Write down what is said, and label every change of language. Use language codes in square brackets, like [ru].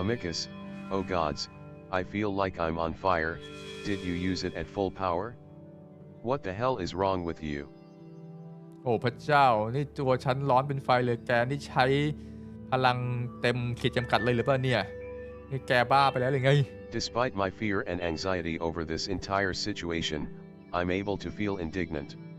[en] Amicus, oh gods, I feel like I'm on fire. Did you use it at full power? What the hell is wrong with you? [th] โอ้พระเจ้านี่ตัวฉันร้อนเป็นไฟเลยแกนี่ใช้พลังเต็มขีดจำกัดเลยหรือเปล่าเนี่ยนี่แกบ้าไปแล้วหรือไง [en] Despite my fear and anxiety over this entire situation, I'm able to feel indignant.